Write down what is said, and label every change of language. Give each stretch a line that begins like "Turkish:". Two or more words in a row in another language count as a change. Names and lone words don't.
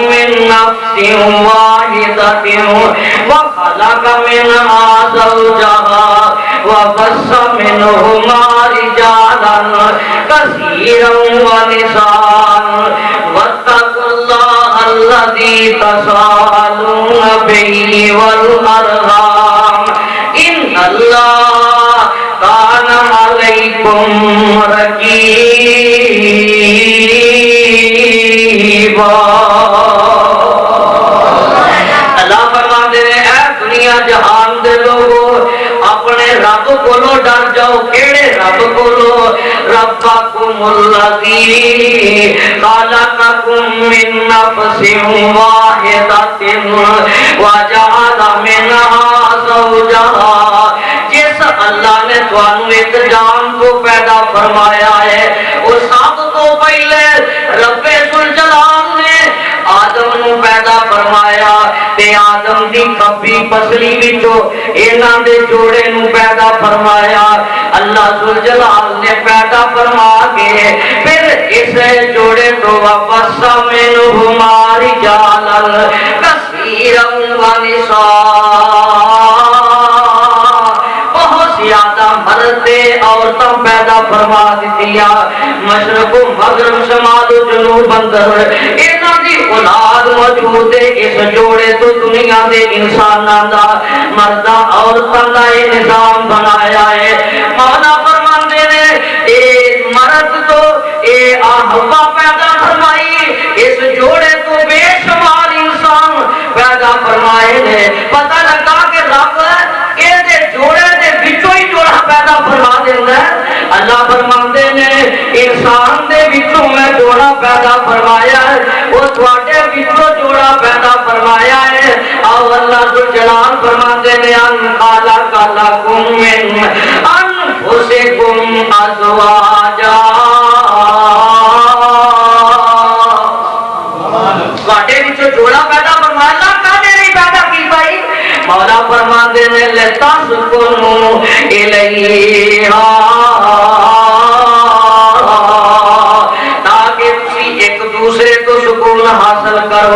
Arabic: من نفس واحدۃ وخلق منها زوجها وبث منهما رجالا كثيرا ونساء واتقوا الله الذي تساءلون به والأرحام إن الله كان عليكم رقيبا۔
Urdu: اللہ فرماتے ہیں
Punjabi: اے دنیا جہان دے لوگوں، اپنے رب کولو ڈر جاؤ۔ کیڑے رب کولو؟
Arabic: ربکم الذی خلقکم من نفس واحدۃ وجعل منها زوجها،
Punjabi: جس اللہ نے تانوں
Urdu: ایک جان کو پیدا فرمایا ہے،
Punjabi: وہ سب تو پہلے رب ذوالجلال نے آدم نو پیدا فرمایا تے آدم دی کھبی پسلی وچوں انہاں دے جوڑے نو پیدا فرمایا۔ اللہ ذوالجلال نے پیدا فرما کے پھر اس جوڑے تو واپس
Arabic: منہما رجالا کثیرا ونساء،
Urdu: بہت زیادہ مرد عورتیں پیدا فرما دیا۔
Punjabi: مشرق و مغرب شمال و جنوب اندر انہاں دی اولاد موجود ہے۔ اس جوڑے تو دنیا دے انساناں دا مرداں عورتاں دا نظام بنایا ہے۔ مولا فرماندے نے اے مرد تو اے حوا پیدا فرمائی، اس جوڑے تو بے شمار انسان پیدا فرمائے نے۔ پتہ لگا کہ رب اے دے جوڑے دے وچوں ہی جوڑا پیدا فرما دیندا ہے۔ اللہ فرماندے نے انسان دے وچوں میں جوڑا پیدا فرمایا ہے، وہ تواڈے وچوں جوڑا پیدا فرمایا ہے۔ او اللہ ذوالجلال فرماندے نے
Arabic: ان خلق لکم من انفسکم ازواجا،
Punjabi: تواڈے وچوں جوڑا
Urdu: اللہ فرماتے ہیں
Arabic: لتسکنوا الیہا
Punjabi: ایک دوسرے تو سکون حاصل کرو.